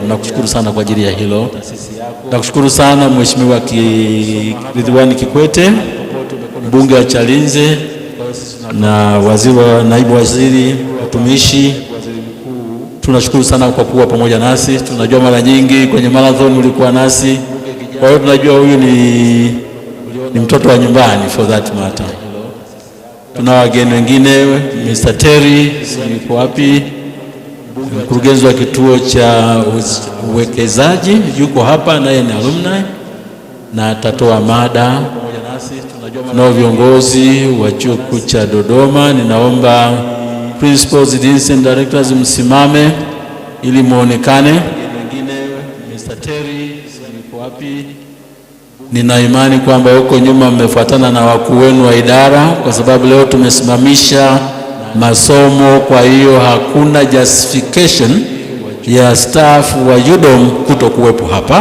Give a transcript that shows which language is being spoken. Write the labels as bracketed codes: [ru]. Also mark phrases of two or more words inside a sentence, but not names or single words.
[sw] Tunakushukuru sana kwa ajili ya hilo. Nakushukuru sana Mheshimiwa Ridhiwani Kikwete, mbunge wa Chalinze, na naibu waziri utumishi. Tunashukuru sana kwa kuwa pamoja nasi. Tunajua mara nyingi kwenye marathon ulikuwa nasi. Kwa hiyo tunajua huyu ni mtoto wa nyumbani [en] for that matter. [sw] Tuna wageni wengine, Mr. Terry, yuko wapi? Mkurugenzi wa kituo cha uwekezaji yuko hapa, naye ni alumni na atatoa mada. Tunao viongozi wa Chuo Kikuu cha Dodoma. Ninaomba [en] principals, deans and directors [sw] msimame ili muonekane. Wengine Mr. Terry yuko wapi? Nina imani kwamba huko nyuma mmefuatana na wakuu wenu wa idara, kwa sababu leo tumesimamisha masomo. Kwa hiyo hakuna justification ya staff wa UDOM kutokuwepo hapa.